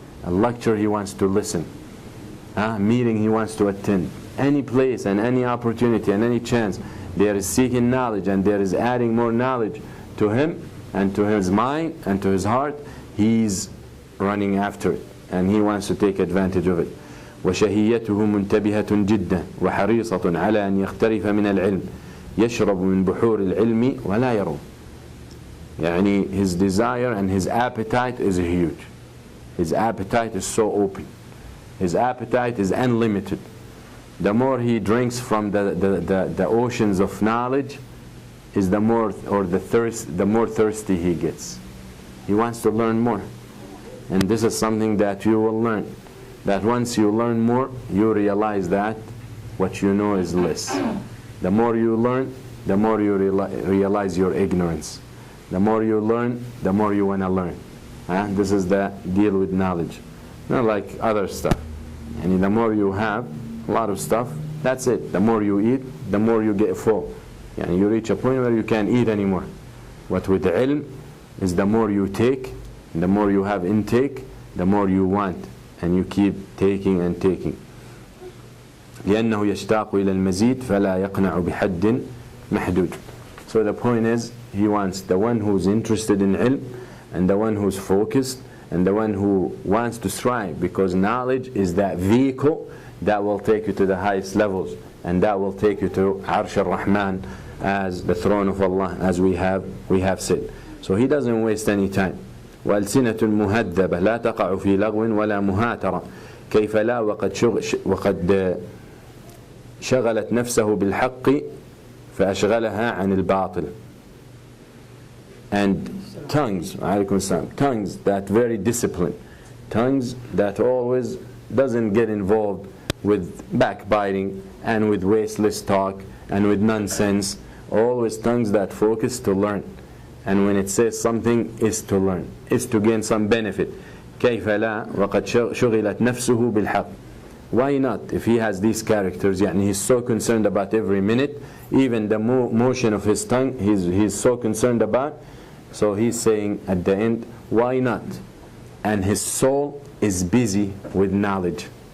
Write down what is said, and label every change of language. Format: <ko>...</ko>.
<en>A lecture he wants to listen. A meeting he wants to attend. Any place and any opportunity and any chance there is seeking knowledge and there is adding more knowledge to him and to his mind and to his heart, he's running after it and he wants to take advantage of it.</en> <ar>وشهيته منتبهة جدا وحريصة على أن يخترف من العلم يشرب من بحور العلم ولا يروم.</ar> <en>يعني his desire and his appetite is huge. His appetite is so open. His appetite is unlimited. The more he drinks from the oceans of knowledge, is the more thirsty he gets. He wants to learn more. And this is something that you will learn. That once you learn more, you realize that what you know is less. The more you learn, the more you realize your ignorance. The more you learn, the more you want to learn. This is the deal with knowledge. Not like other stuff. And the more you have, a lot of stuff, that's it. The more you eat, the more you get full. And you reach a point where you can't eat anymore. What with ilm is the more you take, the more you have intake, the more you want. And you keep taking and taking.</en> <ar>لأنه يشتاق إلى المزيد فلا يقنع بحد محدود.</ar> <en>So the point is, he wants the one who's interested in ilm, and the one who's focused, and the one who wants to strive, because knowledge is that vehicle that will take you to the highest levels, and that will take you to Arsh al-Rahman, as the throne of Allah, as we have said. So he doesn't waste any time.</en> <ar>وألسنة مهذبة لا تقع في لغو ولا مهاترة كيف لا وقد شغلت نفسه بالحق فأشغلها عن الباطل.</ar> <en>And tongues, tongues that very disciplined, tongues that always doesn't get involved with backbiting and with wasteless talk and with nonsense. Always tongues that focus to learn. And when it says something, is to learn, is to gain some benefit.</en> <ar>كيف لا وقد شغلت نفسه بالحق.</ar> <en>Why not? If he has these characters, يعني he's so concerned about every minute, even the motion of his tongue, he's so concerned about. So he's saying at the end, why not? And his soul is busy with knowledge.</en>